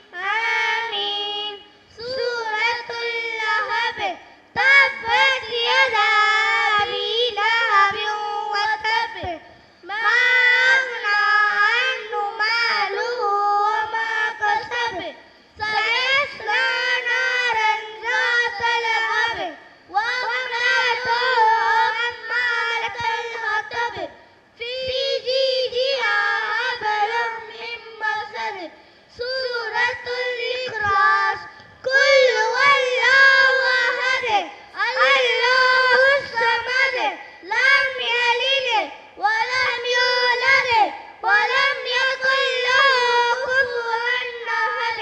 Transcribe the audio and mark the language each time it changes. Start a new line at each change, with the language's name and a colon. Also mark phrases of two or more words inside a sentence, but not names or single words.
Arabic: آمين. سورة اللهب. تبت يدا أبي لهب وتب. ما أغنى عنه ماله وما كسب. سيصلى نارا ذات لهب وامرأته حمالة الحطب في جيدها حبل من مسد. سورة الإخلاص. قل هو الله أحد. الله الصمد. لم يلد ولم يولد ولم يكن له كفوا أحد.